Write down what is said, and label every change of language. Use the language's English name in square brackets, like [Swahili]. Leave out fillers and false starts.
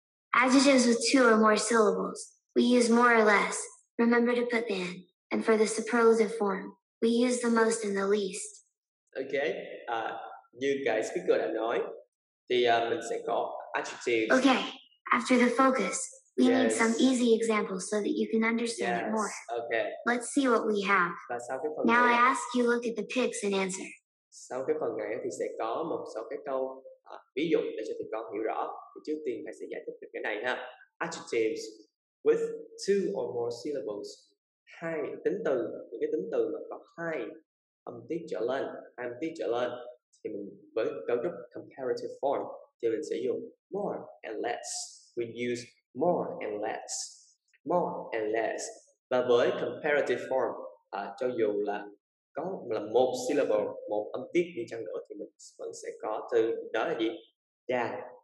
[English] Adjectives with 2 or more syllables, we use more or less. Remember to put the in. And for the superlative form, we use the most and the least. Okay. [Vietnamese] Như cái speaker đã nói, thì mình sẽ có adjectives. [English] Okay, after the focus, we need Yes. some easy examples so that you can understand it more. Okay. Let's see what we have. [Vietnamese] Và sau cái phần [English] Now I [Vietnamese] này, [English] ask you look at the pics and answer. [Vietnamese] sau cái phần này thì sẽ có một số cái câu ví dụ để cho tụi con hiểu rõ. Thì trước tiên thầy sẽ giải thích về cái này ha. [English] Adjectives with 2 or more syllables. [Vietnamese] Hai tính từ, những cái tính từ mà có hai âm tiết trở lên, hai âm tiết trở lên, thì mình với cấu trúc comparative form thì mình sẽ dùng more and less. [English] We use more and less. More and less. [Vietnamese] Và với comparative form, cho dù là có là một syllable, một âm tiết đi chăng nữa thì mình vẫn sẽ có từ đó là gì? Than.